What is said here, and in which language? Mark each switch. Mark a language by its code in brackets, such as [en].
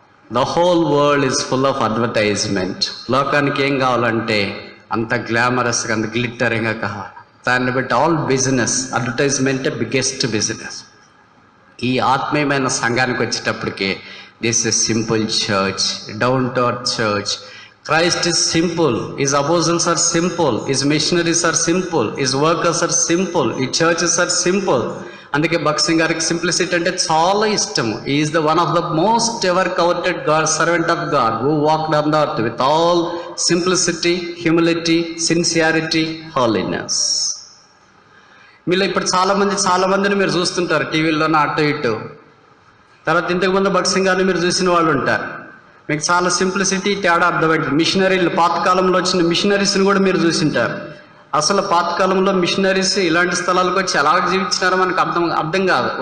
[en] The whole world is full of advertisement. [te] లోకానికి ఏం కావాలంటే అంత గ్లామరస్గా, అంత గ్లిట్టరింగ్గా కావాలి. దాన్ని బట్టి ఆల్ బిజినెస్, అడ్వర్టైజ్మెంటే బిగ్గెస్ట్ బిజినెస్. ఈ ఆత్మీయమైన సంఘానికి వచ్చేటప్పటికి [en] This is simple church, down to earth church. Christ is simple, His apostles are simple, His missionaries are simple, His workers are simple, His churches are simple. [te] అందుకే భక్త్ సింగ్ గారికి simplicity అంటే చాలా ఇష్టము. [en] He is the one of the most ever coveted God, servant of God, who walked on the earth with all simplicity, humility, sincerity, holiness. [te] మీలో ఇప్పుడు చాలా మందిని మీరు చూస్తుంటారు టీవీలోనే అటు ఇటు. తర్వాత ఇంతకుముందు భక్త్ సింగ్ గారిని మీరు చూసిన వాళ్ళు ఉంటారు. మీకు చాలా సింప్లిసిటీ తేడా అర్థమవుతుంది. మిషనరీలు, పాతకాలంలో వచ్చిన మిషనరీస్ని కూడా మీరు చూసింటారు. అసలు పాతకాలంలో మిషనరీస్ ఇలాంటి స్థలాలకు వచ్చి ఎలా జీవించినారో మనకు అర్థం కాదు.